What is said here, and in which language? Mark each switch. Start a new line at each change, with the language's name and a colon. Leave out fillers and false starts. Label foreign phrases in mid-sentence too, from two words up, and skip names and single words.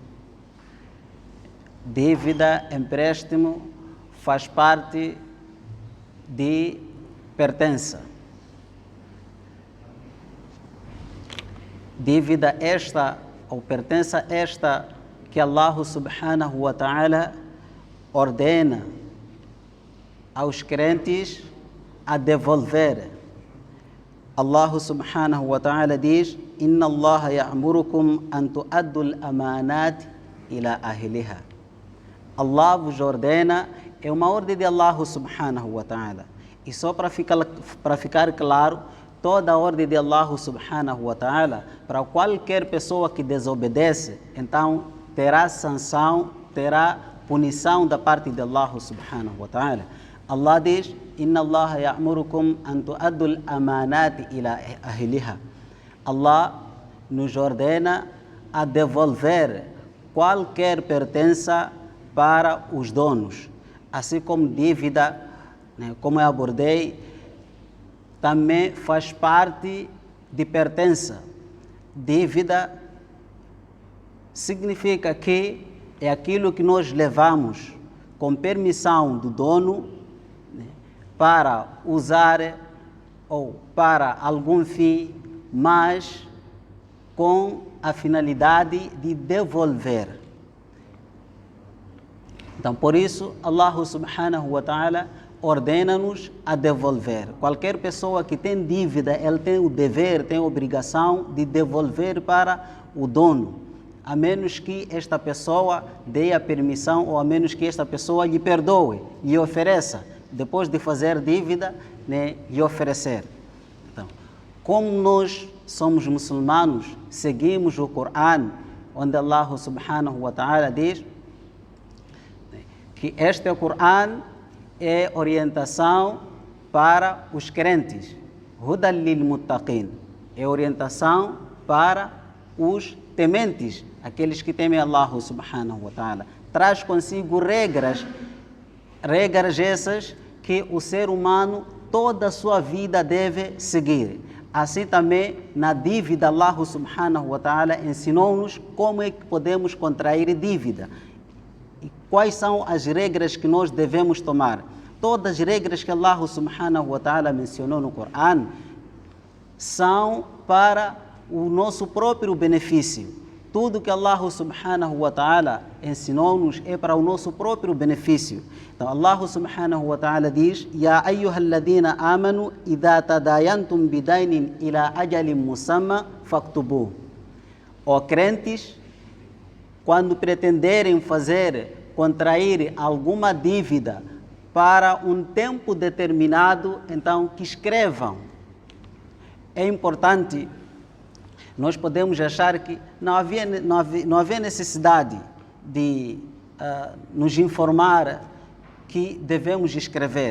Portuguese: Dívida, empréstimo, faz parte de pertença. Dívida esta, ou pertença esta, que Allah
Arabic: سبحانه وتعالى
Portuguese: ordena aos crentes a devolver.
Arabic: الله سبحانه وتعالى diz: إن الله يأمركم أن تؤدوا الأمانات إلى أهلها.
Portuguese: Allah vos ordena, é uma ordem de Allah
Arabic: سبحانه وتعالى.
Portuguese: E só para ficar claro, toda a ordem de Allah
Arabic: سبحانه وتعالى,
Portuguese: para qualquer pessoa que desobedece, então terá sanção, terá punição da parte de Allah
Arabic: سبحانه وتعالى. الله diz: إن الله يأمركم أن تؤدوا الأمانات إلى أهلها.
Portuguese: Allah nos ordena a devolver qualquer pertença para os donos, assim como dívida, como eu abordei, também faz parte de pertença. Dívida significa que é aquilo que nós levamos com permissão do dono para usar ou para algum fim, mas com a finalidade de devolver. Então, por isso, Allah
Arabic: سبحانه وتعالى
Portuguese: ordena-nos a devolver. Qualquer pessoa que tem dívida, ela tem o dever, tem a obrigação de devolver para o dono, a menos que esta pessoa dê a permissão, ou a menos que esta pessoa lhe perdoe, lhe ofereça, depois de fazer dívida, lhe oferecer. Então, como nós somos muçulmanos, seguimos o Corão, onde Allah
Arabic: سبحانه وتعالى
Portuguese: diz que este Corão é orientação para os crentes.
Arabic: هدى للمتقين,
Portuguese: é orientação para os tementes, aqueles que temem Allah
Arabic: سبحانه وتعالى.
Portuguese: Traz consigo regras essas que o ser humano toda a sua vida deve seguir. Assim também na dívida, Allah
Arabic: سبحانه وتعالى
Portuguese: ensinou-nos como é que podemos contrair dívida e quais são as regras que nós devemos tomar. Todas as regras que Allah
Arabic: سبحانه وتعالى
Portuguese: mencionou no Corão são para o nosso próprio benefício. tudo que Allah
Arabic: سبحانه وتعالى
Portuguese: ensinou-nos é para o nosso próprio benefício.
Arabic: Então الله سبحانه وتعالى diz: يا أيها الذين آمنوا إذا تداينتم بدين إلى أجل مسمى فاكتبوه.
Portuguese: Ó crentes, quando pretenderem contrair alguma dívida para um tempo determinado, então que escrevam. É importante, nós podemos achar que não havia necessidade de nos informar que devemos escrever.